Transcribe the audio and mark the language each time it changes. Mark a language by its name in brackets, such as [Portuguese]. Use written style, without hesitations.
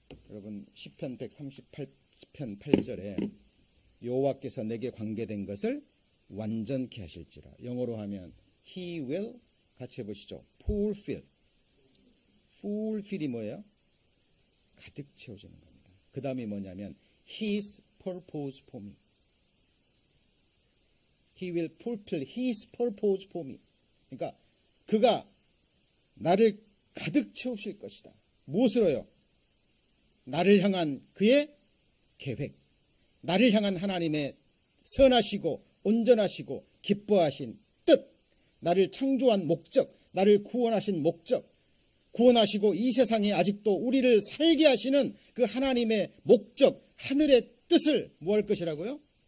[Korean] 여러분, 시편 138편 8절에 여호와께서 내게 관계된 것을 완전케 하실지라. 영어로 하면 [English] He will, [Korean] 같이 해보시죠. fulfill이 뭐예요? 가득 채워지는 겁니다. 그 다음이 뭐냐면 [English] His purpose for me. He will fulfill His purpose for me. [Korean] 그러니까 그가 나를 가득 채우실 것이다. 무엇으로요? 나를 향한 그의 계획, 나를 향한 하나님의 선하시고 온전하시고 기뻐하신 뜻, 나를 창조한 목적, 나를 구원하신 목적, 구원하시고 이 세상에 아직도 우리를 살게 하시는 그 하나님의 목적, 하늘의 뜻을 뭐 할 것이라고요?